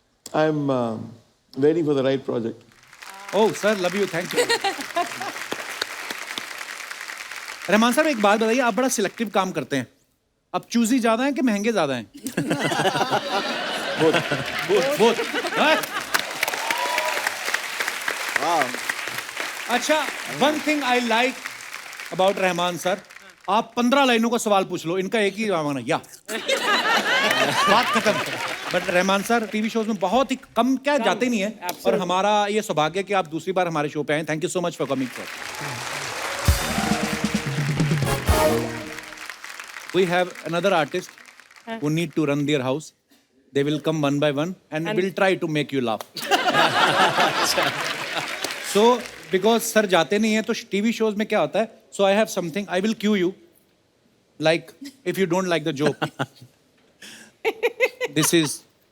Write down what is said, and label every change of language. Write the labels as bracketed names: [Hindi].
[English] I'm waiting for the right project. Oh sir, love you, thank you. [Hindi] Rahman साहब, एक बात बताइए, आप बड़ा सिलेक्टिव काम करते हैं। अब चूजी ज्यादा हैं कि महंगे ज्यादा हैं? [English] Both. [Hindi] अच्छा, [English] one thing I like about [Hindi] Rahman sir, आप 15 लाइनों का सवाल पूछ लो, इनका एक ही जवाब है, या बात खत्म। But Rahman sir TV shows में बहुत ही कम क्या जाते नहीं है, और हमारा ये सौभाग्य कि आप दूसरी बार हमारे शो पे आए। [English] Thank you so much for coming sir. We have another artist who need to run their house. They will come one by one and will try to make you laugh. So, because sir [Hindi] जाते नहीं हैं, तो TV shows में क्या होता है? [English] So I have something. I will cue you. Like if you don't like the joke, this is